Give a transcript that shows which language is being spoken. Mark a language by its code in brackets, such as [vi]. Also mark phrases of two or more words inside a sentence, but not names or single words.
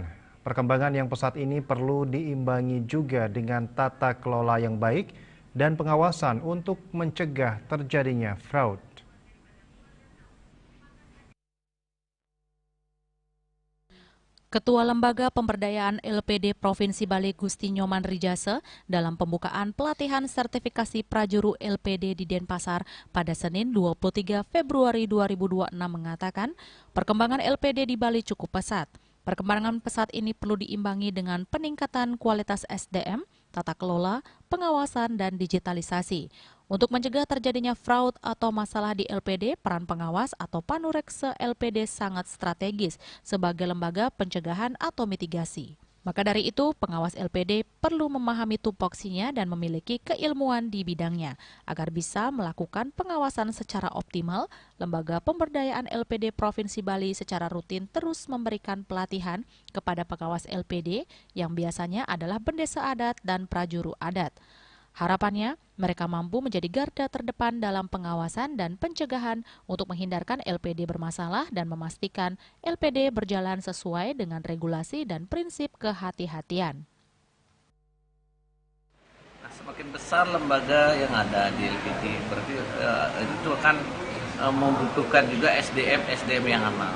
[id] Perkembangan yang pesat ini perlu diimbangi juga dengan tata kelola yang baik dan pengawasan untuk mencegah terjadinya fraud. Ketua Lembaga Pemberdayaan LPD Provinsi Bali Gusti Nyoman Rijase dalam pembukaan pelatihan sertifikasi prajuru LPD di Denpasar pada Senin 23 Februari 2026 mengatakan perkembangan LPD di Bali cukup pesat. Perkembangan pesat ini perlu diimbangi dengan peningkatan kualitas SDM, tata kelola, pengawasan, dan digitalisasi. Untuk mencegah terjadinya fraud atau masalah di LPD, peran pengawas atau panurekse LPD sangat strategis sebagai lembaga pencegahan atau mitigasi. Maka dari itu, pengawas LPD perlu memahami tupoksinya dan memiliki keilmuan di bidangnya agar bisa melakukan pengawasan secara optimal. Lembaga Pemberdayaan LPD Provinsi Bali secara rutin terus memberikan pelatihan kepada pengawas LPD yang biasanya adalah bendesa adat dan prajuru adat. Harapannya, mereka mampu menjadi garda terdepan dalam pengawasan dan pencegahan untuk menghindarkan LPD bermasalah dan memastikan LPD berjalan sesuai dengan regulasi dan prinsip kehati-hatian. Nah, semakin besar lembaga yang ada di LPD, berarti itu akan membutuhkan juga SDM yang aman.